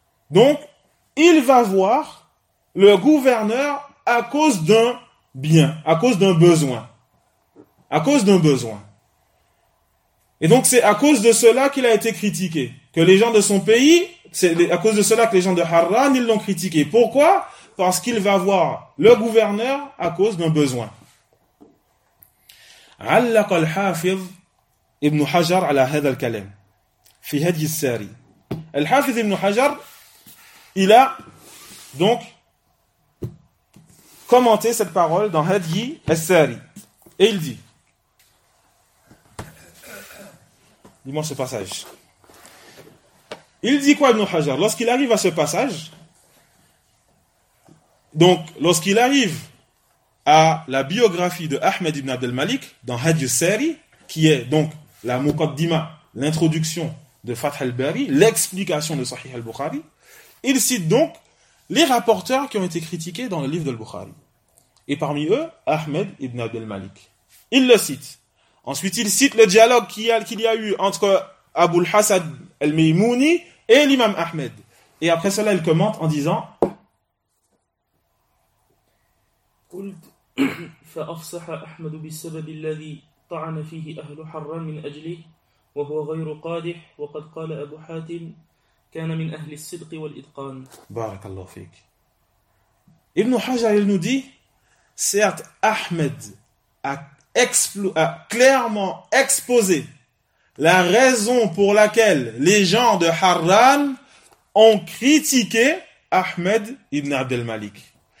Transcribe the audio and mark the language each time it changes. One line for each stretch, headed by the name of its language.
French: Donc, il va voir le gouverneur à cause d'un bien, à cause d'un besoin. À cause d'un besoin. Et donc, c'est à cause de cela qu'il a été critiqué. Que les gens de son pays, c'est à cause de cela que les gens de Harran, ils l'ont critiqué. Pourquoi? Parce qu'il va voir le gouverneur à cause d'un besoin.
Arabic: علق الحافظ ابن حجر على هذا الكلام في هدي الساري.
French: الحافظ ابن حجر, il a donc commenter cette parole dans Hadji al-Sari. Et il dit, dis-moi ce passage. Il dit quoi, Ibn Hajar? Lorsqu'il arrive à ce passage, donc lorsqu'il arrive à la biographie de Ahmed ibn Abdel Malik dans Hadji al-Sari, qui est donc la Muqaddima, l'introduction de Fath al-Bari, l'explication de Sahih al-Bukhari, il cite donc les rapporteurs qui ont été critiqués dans le livre de al-Bukhari. Et parmi eux, Ahmed ibn Abdel Malik. Il le cite. Ensuite, il cite le dialogue qu'il y a eu entre Abu al-Hassan al-Maymouni et l'imam Ahmed. Et après cela, il commente en disant
Arabic: قلت فأفصح أحمد بالسبب الذي طعن فيه أهل حران من أجله وهو غير قادح وقد قال أبو حاتم كان من أهل الصدق والإتقان. بارك الله فيك.
French: Ibn Hajar, il nous dit, certes, Ahmed a clairement exposé la raison pour laquelle les gens de Harran ont critiqué Ahmed ibn Abdel Malik.